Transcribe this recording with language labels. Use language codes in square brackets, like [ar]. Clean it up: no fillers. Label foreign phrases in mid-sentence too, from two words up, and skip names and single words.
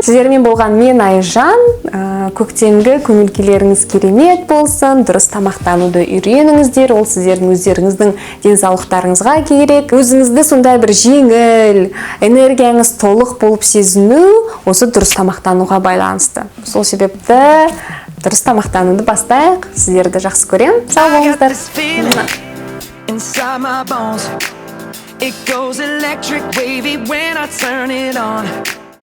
[kk] Сіздермен болған мен Айжан. Көктемгі көңіл-күйлеріңіз керемет болсын, дұрыс тамақтануды үйреніңіздер, ол сіздердің өздеріңіздің денсаулықтарыңызға керек. Өзіңізді сондай бір жеңіл, энергияңыз толық болып сезіну осы дұрыс тамақтануға байланысты. Сол себепті дұрыс тамақтануды бастайық. Сіздерді жақсы көремін. Сау болыңыздар. [en] It goes electric wavy when I turn it on.